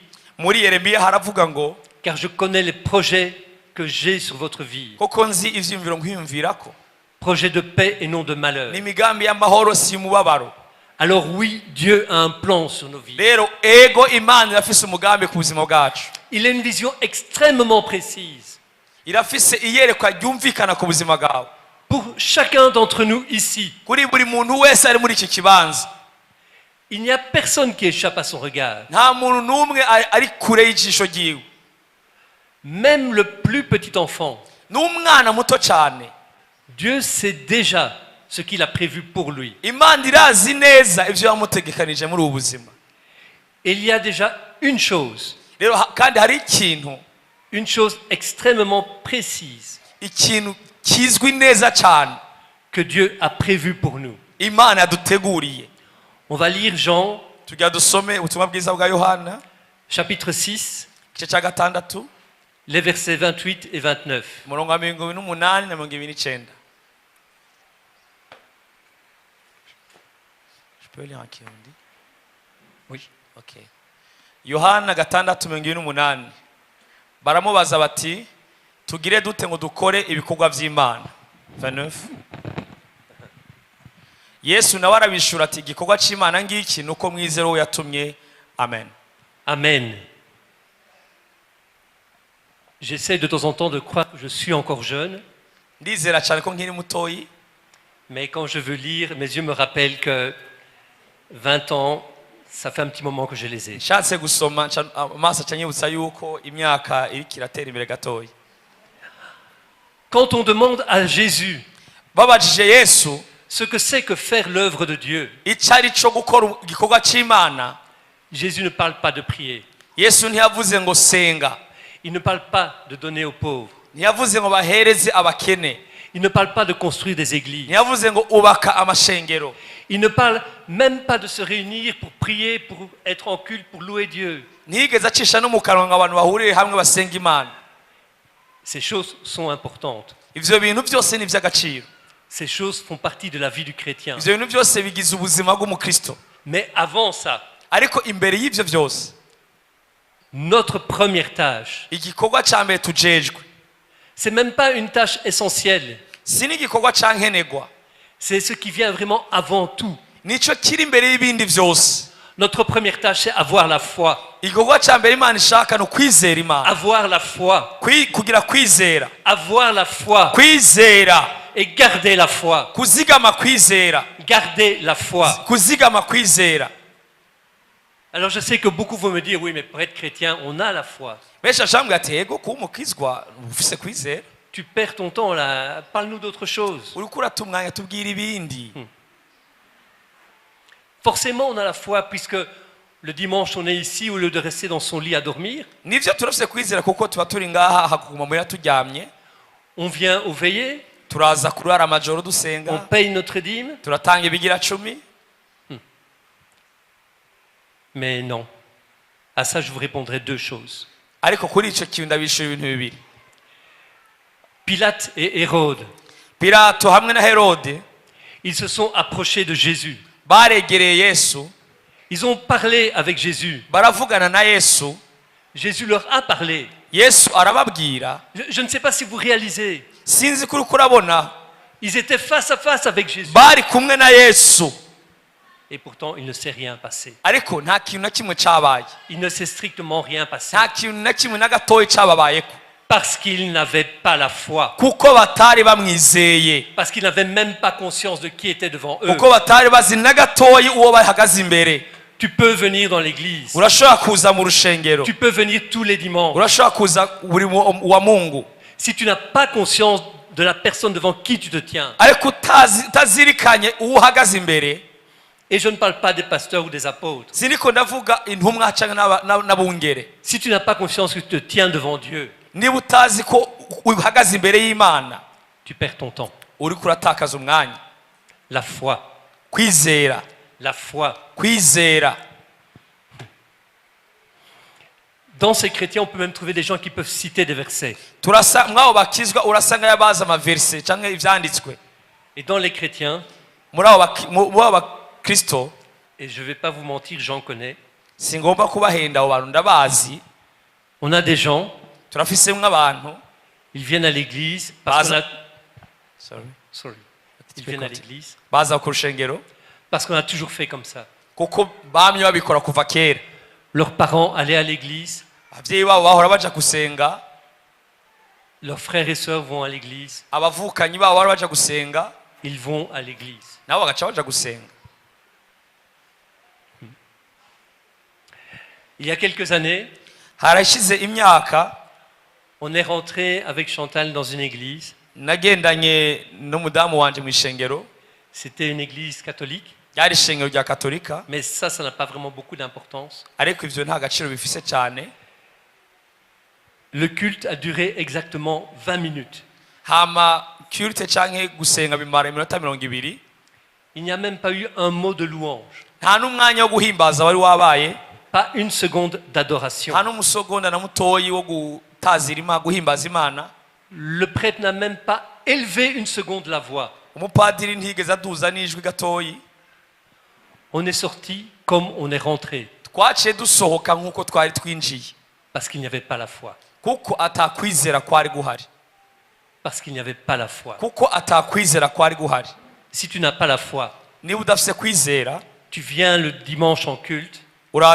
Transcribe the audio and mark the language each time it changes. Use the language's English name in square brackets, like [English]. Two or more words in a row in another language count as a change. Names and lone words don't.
[Rundi] Muri Yeremiya haravuga ngo [French] car je connais les projets que j'ai sur votre vie. [Rundi] koko nzi ivyiyumviro nkwiyumvirako. [French] Projets de paix et non de malheur. [Rundi] Ni imigambi y'amahoro si umubabaro. [French] Alors oui, Dieu a un plan sur nos vies. [Rundi] Rero ego Imana irafise umugambi ku buzima bwacu. [French] Il a une vision extrêmement précise [Rundi] Irafise iyerekwa ryumvikana ku buzima bwawe. [French] pour chacun d'entre nous ici. [Rundi] Kuri buri muntu wese ari muri iki kibanza. [French] Il n'y a personne qui échappe à son regard. [Rundi] Nta muntu n'umwe ari kure y'ijisho ryiwe. [French] Même le plus petit enfant, [Rundi] N'umwana muto cyane. [French] Dieu sait déjà ce qu'il a prévu pour lui. [Rundi] Imana irazi neza ivyo yamutegekanije muri ubu buzima. [French] Et il y a déjà une chose [Rundi] Rero kandi hari ikintu [French] extrêmement précise [Rundi] ikintu kizwi neza cyane [French] que Dieu a prévu pour nous. [Rundi] Imana yaduteguriye. [French] On va lire Jean, [Rundi] Tujya dusome ubutumwa bwiza bwa Yohana [French] chapitre 6, [Rundi] igice cya 6 [French] les versets 28 et 29. [Rundi] umurongo wa 28 na 29. [French] Je peux lire en kirundi? Oui. [Rundi] Okay. Yohana 6:28. Baramubaza bati tugire dute ngo dukore ibikorwa by'Imana. 29. Yesu nawe arabishura ati igikorwa cy'Imana ngiki nuko mwizero yatumye. Amen. Amen. [French] J'essaie de temps en temps de croire que je suis encore jeune, [Rundi] ndizera cyane ko nkiri mutoyi, [French] mais quand je veux lire, mes yeux me rappellent que 20 ans, ça fait un petit moment que je les ai. [Rundi] nshatse gusoma amaso acanyibutsa yuko imyaka iriko iratera imbere gatoyi. [French] Quand on demande à Jésus [Rundi] babajije Yesu [French] ce que c'est que faire l'œuvre de Dieu, [Rundi] icyo ari cyo gukora igikorwa cy'Imana, [French] Jésus ne parle pas de prier, [Rundi] Yesu ntiyavuze ngo senga, [French] il ne parle pas de donner aux pauvres, [Rundi] ntiyavuze ngo bahereze abakene, [French] il ne parle pas de construire des églises, [Rundi] ntiyavuze ngo ubaka amashengero, [French] il ne parle même pas de se réunir pour prier, pour être en culte, pour louer Dieu. [Rundi] ntiyigeze acisha no mu kanwa ngo abantu bahurire hamwe basenga Imana. [French] Ces choses sont importantes. [Rundi] Ivyo bintu byose ni iby'agaciro, [French] Ces choses font partie de la vie du chrétien. [Rundi] ivyo bintu byose bigize ubuzima bw'umukristo. [French] Mais avant ça, [Rundi] Ariko imbere y'ivyo byose, [French] notre première tâche, [Rundi] igikorwa cya mbere tujejwe [French] c'est même pas une tâche essentielle, [Rundi] si n'igikorwa cya nkenegwa, [French] c'est ce qui vient vraiment avant tout. [Rundi] nicyo kiri imbere y'ibindi byose. [French] Notre première tâche, c'est avoir la foi. [Rundi] Igikorwa cya mbere Imana ishaka ni ukwizera Imana, [French] Avoir la foi. [Rundi] kugira kwizera, [French] Avoir la foi. [Rundi] kwizera, [French] Et garder la foi. [Rundi] kuzigama kwizera, [French] Garder la foi. [Rundi] kuzigama kwizera. [French] Alors je sais que beaucoup vont me dire, oui, mais pour être chrétien, on a la foi. [Rundi] Benshi bashambwira ati yego kuba umukizwa ufise kwizera, [French] Tu perds ton temps là, parle-nous d'autre chose. [Rundi] uriko urata umwanya tubwira ibindi. [French] Forcément, on a la foi puisque le dimanche, on est ici au lieu de rester dans son lit à dormir. [Rundi] Nivyo turafise kwizera kuko tuba turi ngaha hakuguma muhira turyamye, [French] On vient au veillées, [Rundi] turaza kurara amajoro [French] on [Rundi] dusenga, [French] paye notre dîme. [Rundi] turatanga ibigira 10. [French] Mais non. À ça, je vous répondrai deux choses. [Rundi] Ariko kuri ico kintu ndabishura ibintu bibiri. [French] Pilate et Hérode, [Rundi] Pilato hamwe na Herode [French] ils se sont approchés de Jésus. [Rundi] baregereye Yesu, [French] Ils ont parlé avec Jésus. [Rundi] baravugana na Yesu, [French] Jésus leur a parlé. [Rundi] Yesu arababwira. [French] Je ne sais pas si vous réalisez. [Rundi] Sinzi kuri kurabona, [French] Ils étaient face à face avec Jésus. [Rundi] bari kumwe na Yesu, [French] Et pourtant, il ne s'est rien passé. [Rundi] ariko nta kintu na kimwe cyabaye, [French] Il ne s'est strictement rien passé. [Rundi] nta kintu na kimwe na gatoya cyababayeko, [French] Parce qu'ils n'avaient pas la foi. [Rundi] kuko batari bamwizeye, [French] Parce qu'ils n'avaient même pas conscience de qui était devant eux. [Rundi] kuko batari bazi na gatoya uwo bahagaze imbere. [French] Tu peux venir dans l'église. [Rundi] Urashobora kuza mu rushengero, [French] Tu peux venir tous les dimanches. [Rundi] urashobora kuza buri wa Mungu, [French] Si tu n'as pas conscience de la personne devant qui tu te tiens, [Rundi] ariko utazirikanye uwo uhagaze imbere. [French] et je ne parle pas des pasteurs ou des apôtres, [Rundi] Siniko ndavuga intumwa cyangwa n'abungere. [French] si tu n'as pas conscience que tu te tiens devant Dieu, [Rundi] Niba utazi ko uhagaze imbere y'Imana, [French] tu perds ton temps. [Rundi] uriko uratakaza umwanya. [French] La foi, [Rundi] Kwizera, [French] la foi. [Rundi] kwizera. [French] Dans ces chrétiens, on peut même trouver des gens qui peuvent citer des versets. [Rundi] Turasa mwabo bakizwa urasanga yabaza amaverse cyangwa ivyanditswe. [French] Et dans les chrétiens, [Rundi] Muri abo bakristo, [French] et je ne vais pas vous mentir, j'en connais, [Rundi] singomba kubahenda abo bantu ndabazi. [French] on a des gens, [Rundi] Turafisemo abantu, [French] ils viennent à l'église parce qu'on a... Sorry. Ils viennent à l'église [Rundi] baza ku rushengero [French] parce qu'on a toujours fait comme ça. [Rundi] kuko bamye babikora kuva kera. [French] Leurs parents allaient à l'église, [Rundi] Abavyeyi babo bahora baja gusenga, [French] leurs frères et sœurs vont à l'église, [Rundi] abavukanyi babo bahora baja gusenga, [French] ils vont à l'église. [Rundi] nabo bagaca baja gusenga. [French] Il y a quelques années, [Rundi] Harashize imyaka [French] on est rentré avec Chantal dans une église. [Rundi] nagendanye n'umudamu wanje mu ishengero, [French] C'était une église catholique, [Rundi] ryari ishengero rya Katolika, [French] mais ça n'a pas vraiment beaucoup d'importance. [Rundi] ariko ivyo nta gaciro bifise cyane. [French] Le culte a duré exactement 20 minutes. [Rundi] Hama culte canke gusenga bimara iminota 20. [French] Il n'y a même pas eu un mot de louange, [Rundi] Nta n'umwanya wo guhimbaza wari wabaye, [French] pas une seconde d'adoration. [Rundi] nta n'umusogonda na mutoyi wo gutazira Imana, guhimbaza Imana. [French] Le prêtre n'a même pas élevé une seconde la voix. [Rundi] Umupadiri ntigeze aduza n'ijwi gatoyi. [French] On est sorti comme on est rentré, [Rundi] Twaciye dusohoka nk'uko twari twinjiye, [French] parce qu'il n'y avait pas la foi. [Rundi] kuko atakwizera kwari guhari, [French] Parce qu'il n'y avait pas la foi. [Rundi] kuko atakwizera kwari guhari. [French] Si tu n'as pas la foi, [Rundi] Niba udafise kwizera, [French] tu viens le dimanche en culte